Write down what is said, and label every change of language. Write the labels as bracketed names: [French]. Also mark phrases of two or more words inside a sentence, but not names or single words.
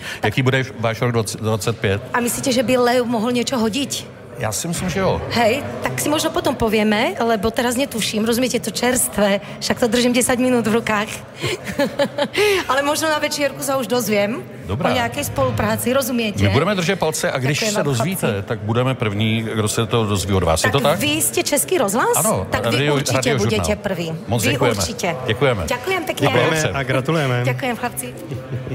[Czech] Jaký bude váš rok 25. [Slovak] A myslíte, že by Leo mohol niečo hodiť? [Czech] Ja si myslím, že jo. [Slovak] Hej, tak si možno potom povieme, lebo teraz netuším, rozumiete, to čerstvé, však to držím 10 minút v rukách. Ale možno na večierku sa už dozviem. [Czech] Dobrá. [Slovak] O nejakej spolupráci, rozumiete? [Czech] My budeme držet palce a když se dozvíte, tak budeme první, kdo se to dozví od vás. Je to tak? [Slovak] Vy ste Český rozhlas? [Czech] Ano. [Slovak] Tak vy určite budete prvý. [Czech] Moc [Slovak] vy [Czech] děkujeme. [Slovak] určite. [Czech] Děkujeme. [Slovak] Ďakujem pekne. [Czech] Děkujeme a gratulujeme. [Slovak] Ďakujem, chlapci.